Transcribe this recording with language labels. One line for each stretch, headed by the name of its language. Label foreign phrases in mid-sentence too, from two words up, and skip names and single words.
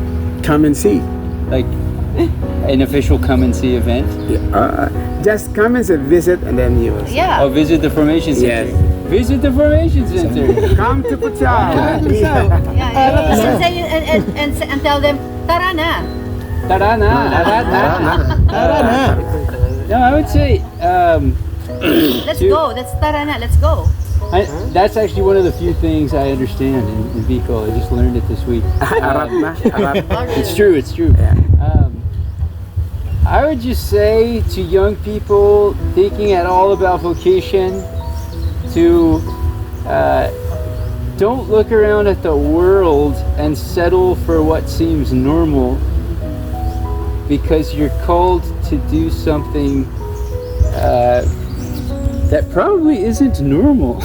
English: Come and see. Like an official come and see event? Yeah. Just come and visit, and then you will see. Yeah. Oh, visit the Formation Center. Yes. Visit the Formation Center. Come to Puchao. And tell them,
Filipino: tara na. Tara na. Tara na.
English: No, I would say Let's go. That's
Filipino: tara na.
English: Let's go. that's actually one of the few things I understand in Bicol. I just learned it this week.
Bikol: Arat na. Arat.
English: It's true. It's true. Yeah. I would just say to young people thinking at all about vocation to don't look around at the world and settle for what seems normal, because you're called to do something that probably isn't normal.